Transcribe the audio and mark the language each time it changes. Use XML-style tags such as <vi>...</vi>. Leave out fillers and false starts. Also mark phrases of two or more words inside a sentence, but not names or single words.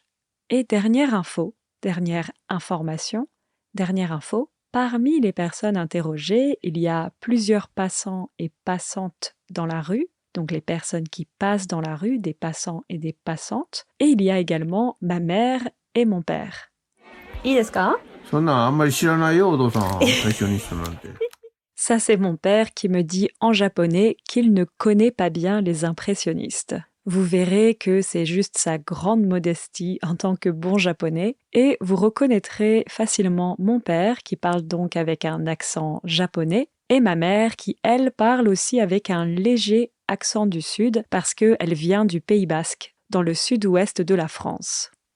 <fr>Et dernière info, parmi les personnes interrogées, il y a plusieurs passants et passantes dans la rue, donc les personnes qui passent dans la rue, des passants et des passantes, et il y a également ma mère et mon père.</fr> <ja>いいですか？そんなんあんまり知らないよ、お父さん。最初にしたなんて。</ja> <fr>Ça, c'est mon père qui me dit en japonais qu'il ne connaît pas bien les impressionnistes. Vous verrez que c'est juste sa grande modestie en tant que bon japonais et vous reconnaîtrez facilement mon père qui parle donc avec un accent japonais et ma mère qui, elle, parle aussi avec un léger accent du sud parce qu'elle vient du Pays Basque, dans le sud-ouest de la France.</fr>